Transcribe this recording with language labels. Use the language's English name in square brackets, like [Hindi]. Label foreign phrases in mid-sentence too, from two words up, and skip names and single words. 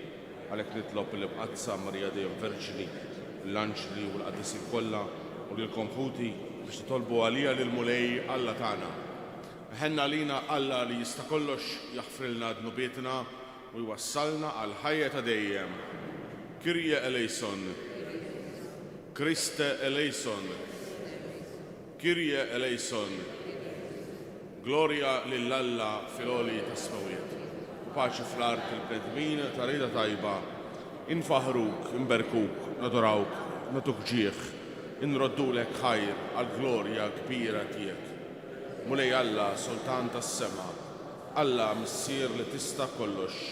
[Maltese] Għalhekk nitlob il-Bqazza Marija Dejjem Verġini, l-Anġli u l-Qaddisi kollha u lilkom ħuti biex titolbu għalija lil Mulej Alla tagħna. Ħenna lina Alla li jista' kollox jaħfrilna dnubietna u jwassalna għal ħajja ta' dejjem. [Greek] Κύριε ελέησον, Χριστέ ελέησον, Κύριε ελέησον, [Maltese] Gloria lill-Alla fil-għoli tas-smawiet. Paċi fl-art il-bnedmin ta' rida tajba, infaħruk, inberkuk, nadorawk, natuk ġieħ, inroddulek ħajr għal-glorja kbira tiegħek. Mulej Alla sultan tas-sema, Alla missier li tista' kollox.